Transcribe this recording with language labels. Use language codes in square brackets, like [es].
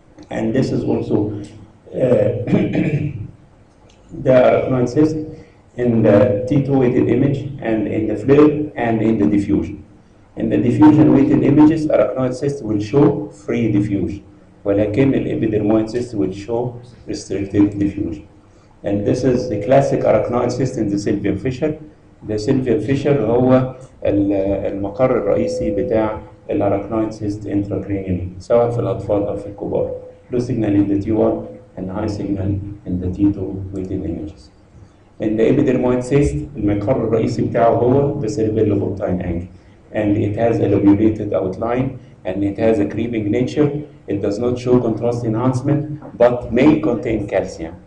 [en] And this is also the arachnoid cyst in the T2 weighted image and in the FLAIR and in the diffusion. In the diffusion weighted images, arachnoid cyst will show free diffusion, [ar] ولكن الإبيدرمويد [en] cyst will show restricted diffusion. And this is the classic arachnoid cyst in the sylvian fissure. [ar] The sylvian fissure هو المقر الرئيسي بتاع الارachnoid cyst intracranially سواء في الأطفال أو في الكبار. [en] Low signal in the T1 and high signal in the T2 weighted images. In the epidermoid cyst, [ar] المقر الرئيسي بتاعه هو [en] the cerebellobultine angle. And it has a lobulated outline and it has a creeping nature. It does not show contrast enhancement but may contain calcium.